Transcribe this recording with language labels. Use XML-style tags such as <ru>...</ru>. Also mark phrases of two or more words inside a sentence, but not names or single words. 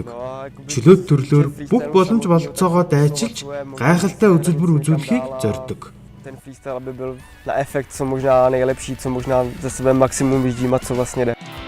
<mn>Чөлөөт төрлөөр бүх боломж бололцоогоо дайчилж гайхалтай үзүүлбэр үзүүлэхийг зорддог.</mn> <cs>Ten freestyle, aby byl na efekt co možná nejlepší, co možná ze sebe maximum vyždímat, co vlastně jde.</cs>